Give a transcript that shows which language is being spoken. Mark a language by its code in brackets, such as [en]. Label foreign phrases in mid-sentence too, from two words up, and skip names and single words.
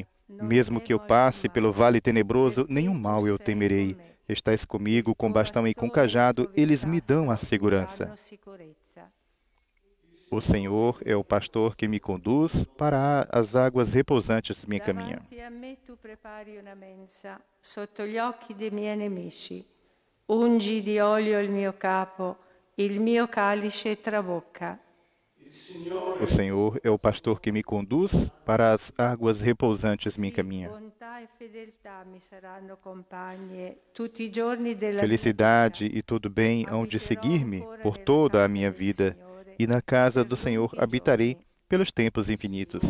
[pt] Mesmo que eu passe pelo vale tenebroso, nenhum mal eu temerei. Estais comigo com bastão e com cajado, eles me dão a segurança. O Senhor é o pastor que me conduz para as águas repousantes me encaminha. [it] Davanti a me tu prepari una mensa sotto gli occhi dei miei nemici. Ungi di olio il mio capo, il mio calice trabocca. [pt] O Senhor é o pastor que me conduz para as águas repousantes me encaminha. [it] Bontà e fedeltà mi saranno compagne tutti i giorni della mia [pt] Felicidade [it] vita. [pt] e tudo bem hão de seguir-me por toda a minha vida, e na casa do Senhor habitarei pelos tempos infinitos.